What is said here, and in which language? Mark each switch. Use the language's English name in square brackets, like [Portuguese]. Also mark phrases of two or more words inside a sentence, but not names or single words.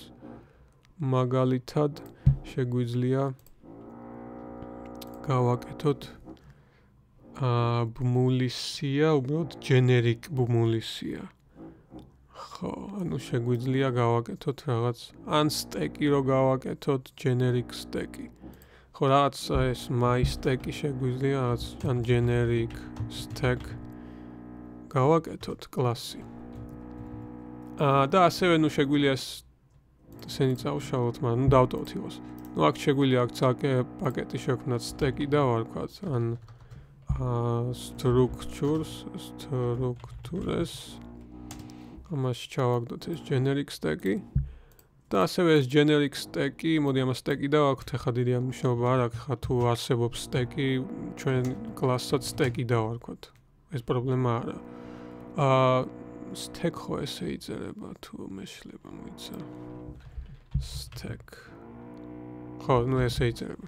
[Georgian] მაგალითად შეგვიძლია გავაკეთოთ ბმულისია, უბრალოდ generic ბმულისია. ხო, ანუ შეგვიძლია გავაკეთოთ რაღაც ან stack-ი რო გავაკეთოთ [English] generic stack- [Georgian] ი. ხო, რაღაც ეს [English] my stack- [Georgian] ი შეგვიძლია რაღაც ან [English] generic stack [Georgian] გავაკეთოთ კლასი. და ასევე ნუ შეგვიძლია ესენი წავშალოთ, მაგრამ ნუ დავტოვოთ იყოს. ნუ აქ შეგვიძლია აქ ცალკე პაკეტი შევქმნათ stack-ი და ვარქვათ ან structures ამაში ჩავაგდოთ ეს [English] generic stack- [Georgian] ი და ასევე ეს [English] generic stack- [Georgian] ი, მოდი ამას stack-ი დავაქვთ, ახლა დიდი მნიშვნელობა არ აქვს, ხა თუ არსებობს stack-ი, ჩვენ კლასსაც stack-ი დავარქვათ. ეს პრობლემა არა. stack ხო ესე იწერება თუ მეშლება მოიცა. stack. ხო, ნუ ესე იწერება.